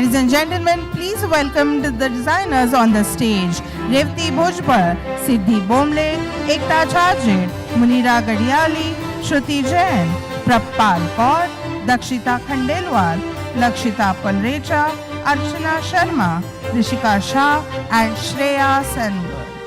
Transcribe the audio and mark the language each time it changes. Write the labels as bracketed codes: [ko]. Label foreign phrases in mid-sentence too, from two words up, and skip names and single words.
[en] gentlemen, please welcome the designers on the stage. Revati Bhojpal, Siddhi Bomle, Ekta Chajit, Munira Gadiali, Shruti Jain, Prabpal Kaur, Dakshita Khandelwal, Lakshita Palrecha, Archana Sharma, Rishika Shah and Shreya Sengar.